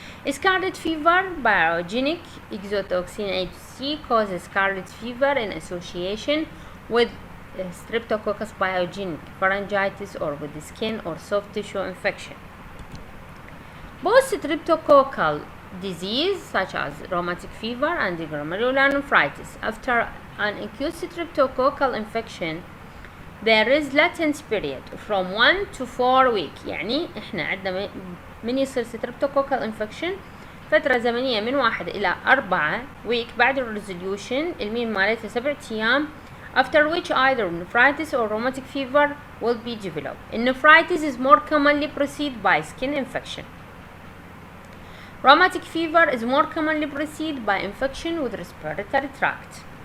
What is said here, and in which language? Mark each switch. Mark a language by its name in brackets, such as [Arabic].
[English] Scarlet fever, Pyrogenic Exotoxin A to C causes scarlet fever in association with Streptococcus pyogenic pharyngitis or with the skin or soft tissue infection. Poststreptococcal disease such as rheumatic fever and glomerulonephritis. After an acute streptococcal infection, there is latent period from 1 to 4 weeks. [Arabic] يعني احنا عندنا من يصير streptococcal infection فترة زمنية من 1 إلى 4 week بعد الريزوليوشن المين مالتها 7 أيام [English] after which either nephritis or rheumatic fever will be developed. Nephritis is more commonly preceded by skin infection. Rheumatic fever is more commonly preceded by infection with respiratory tract.